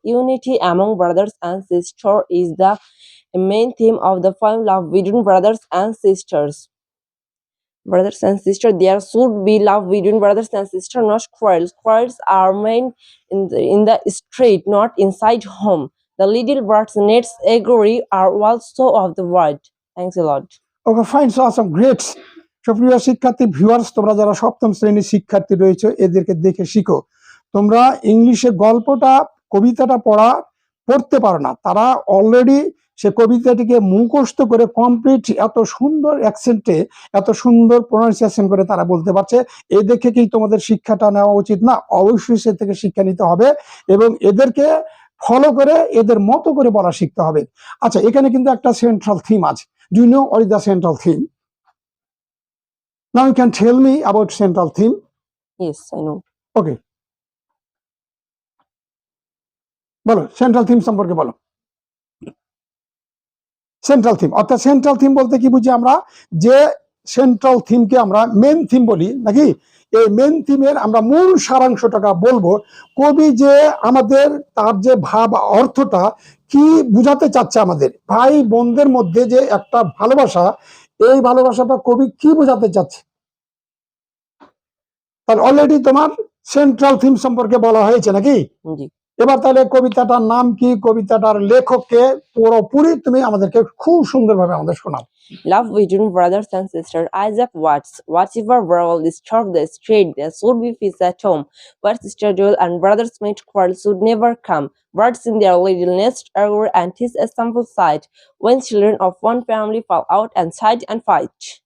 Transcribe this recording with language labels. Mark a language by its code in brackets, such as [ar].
[en] Unity among brothers and sisters is the main theme of the poem love between brothers and sisters. Brothers and sisters, there should be love between brothers and sisters, not quarrels. Quarrels are made in the street, not inside home. The little birds' nests agree are also of the word. Thanks a lot. Okay, fine, so awesome, great. [bn] সুপ্রিয় শিক্ষার্থী viewers, তোমরা যারা সপ্তম শ্রেণীর শিক্ষার্থী রয়েছে এদেরকে দেখে শিখো। তোমরা ইংলিশে গল্পটা কবিতাটা পড়তে পারো না, তারা অলরেডি সে কবিতাটিকে মুখস্থ করে কমপ্লিট এত সুন্দর অ্যাকসেন্টে এত সুন্দর প্রোনাউন্সিয়েশন করে তারা বলতে পারছে। এই দেখে কি তোমাদের শিক্ষাটা নেওয়া উচিত না? অবশ্যই সে থেকে শিক্ষা নিতে হবে এবং এদেরকে ফলো করে এদের মতো করে বলা শিখতে হবে। আচ্ছা, এখানে কিন্তু একটা সেন্ট্রাল থিম আছে। [en] Do you know what is the central theme? Now you can tell me about central theme. Yes, I know. Okay. [bn] বলো সেন্ট্রাল থিম সম্পর্কে বলো। সেন্ট্রাল থিম অর্থাৎ সেন্ট্রাল থিম বলতে কি বুঝি আমরা? যে সেন্ট্রাল থিমকে আমরা মেন থিম বলি নাকি? এই মেন থিমের আমরা মূল সারাংশটা বলবো। কবি যে আমাদের তার যে ভাব অর্থটা কি বুঝাতে চাচ্ছে, আমাদের ভাই বোনদের মধ্যে যে একটা ভালোবাসা, এই ভালোবাসাটা কবি কি বোঝাতে চাচ্ছে? তাহলে অলরেডি তোমার সেন্ট্রাল থিম সম্পর্কে বলা হয়েছে নাকি? এবার তাহলে কবিতাটার নাম কি, কবিতাটার লেখককে পুরোপুরি তুমি আমাদেরকে খুব সুন্দরভাবে আমাদের শোনাও। [en] Love between brothers and sisters. Isaac Watts. Whatever world disturb the street, there should be peace at home. Where sister duel and brothers meet quarrel should never come. Birds in their little nest argue, and 'tis a simple sight when children of one family fall out and side and fight.